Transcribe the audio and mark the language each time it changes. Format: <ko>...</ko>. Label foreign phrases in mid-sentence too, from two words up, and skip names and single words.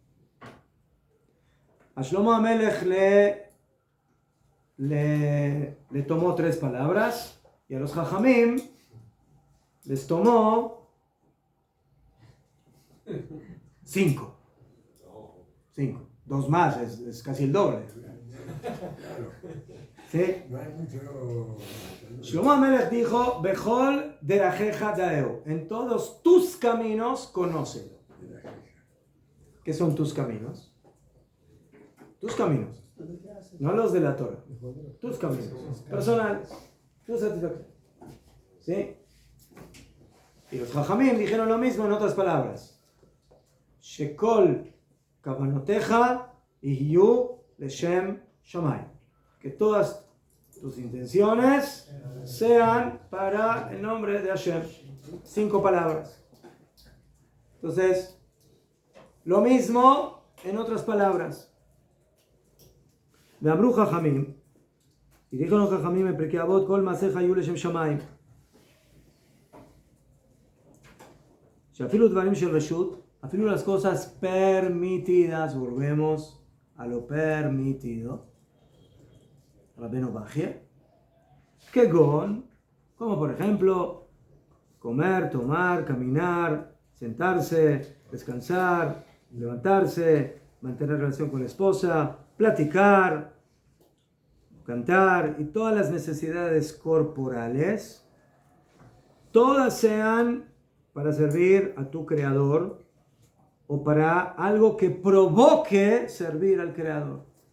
<es>A Shlomo HaMelech le tomó 3 palabras y a los Jajamim les tomó 5. 5. 2 más, es casi el doble. ¿Sí? Shlomo HaMelech dijo,</es> <he>בכל דרכיך דעהו,</he> <es>en todos tus caminos conócelo. ¿Qué son tus caminos? Tus caminos. No los de la Torah. Tus caminos. Personales. Tu satisfacción. ¿Sí? Y los Jajamim dijeron lo mismo en otras palabras.</es> <he>שכל כוונותיך יהיו לשם שמים.</he> <es>Que todas tus intenciones sean para el nombre de Hashem. 5 palabras. Entonces, lo mismo en otras palabras.</es> <he>ואמרו חכמים,</he> <es>y dijo los</es> <he>חכמים en פרקי אבות, כל מעשיך יהיו לשם שמיים. שאפילו דברים של רשות, אפילו</he> <es>las cosas permitidas, volvemos a lo permitido. Rabbeinu Bajie. Kegon, como por ejemplo, comer, tomar, caminar, sentarse, descansar, levantarse, mantener relación con la esposa, platicar, cantar y todas las necesidades corporales, todas sean para servir a tu creador o para algo que provoque servir al creador.</es>